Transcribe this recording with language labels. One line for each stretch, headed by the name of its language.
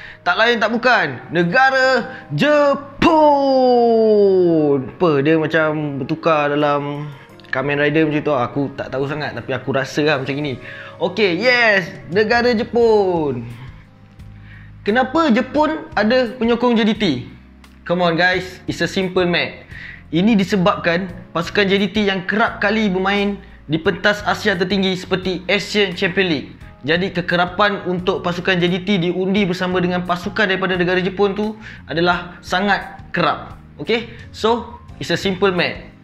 Malay: Tak lain tak bukan, negara Jepun. Apa, dia macam bertukar dalam Kamen Rider macam tu. Aku tak tahu sangat, tapi aku rasa lah macam ni. Okey, yes, negara Jepun. Kenapa Jepun ada penyokong JDT?
English: Come on guys, it's a simple math.
Malay: Ini disebabkan pasukan JDT yang kerap kali bermain di pentas Asia tertinggi seperti Asian Champions League. Jadi kekerapan untuk pasukan JDT diundi bersama dengan pasukan daripada negara Jepun tu adalah sangat kerap.
English: Okay, so it's a simple math.